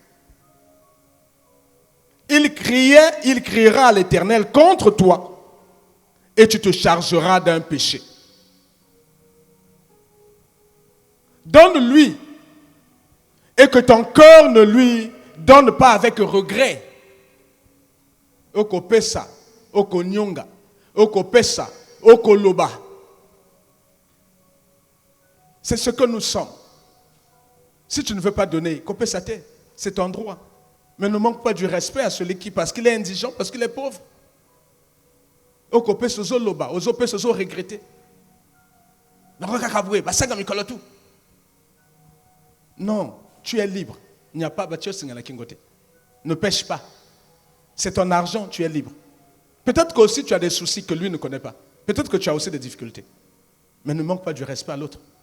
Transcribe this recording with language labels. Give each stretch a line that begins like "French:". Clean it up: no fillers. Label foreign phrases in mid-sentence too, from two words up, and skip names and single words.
French: Il criera à l'Éternel contre toi et tu te chargeras d'un péché. Donne-lui et que ton cœur ne lui donne pas avec regret.
Lingala: Oko pesa, oko nyonga, oko pesa, oko loba.
French: C'est ce que nous sommes. Si tu ne veux pas donner, c'est ton droit. Mais ne manque pas du respect à celui qui, parce qu'il est indigent, parce qu'il est pauvre.
Lingala: Oko pesa, ozo loba, ozo pesa, ozo regretter.
French: Non, tu es libre. Il n'y a pas ne pêche pas. C'est ton argent, tu es libre. Peut-être que aussi tu as des soucis que lui ne connaît pas. Peut-être que tu as aussi des difficultés. Mais ne manque pas du respect à l'autre.